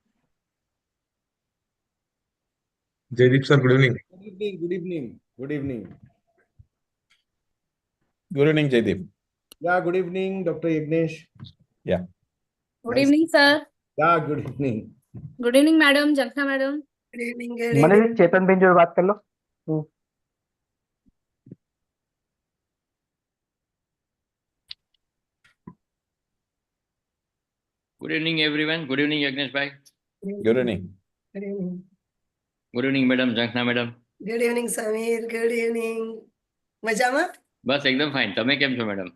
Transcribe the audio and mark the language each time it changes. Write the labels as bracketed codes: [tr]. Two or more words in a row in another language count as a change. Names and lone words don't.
[en] Jaydeep sir, good evening. Good evening, good evening, good evening. good evening જયદીપ. Yeah, good evening, Dr. Yignesh. Yeah. Good evening, sir. Yeah, good evening. Good evening, madam. Jankna, madam. Good evening. [gu] મને ચેતનભાઈ જોડે વાત કરી લો. [en] Good evening, everyone. Good evening, Yagnesh bhai. good evening. Good evening. Good evening, madam. Jankna, madam. Good evening, Samir. Good evening. [gu] મજામાં? બસ [en] ekdam fine. [gu] તમે કેમ છો મેડમ?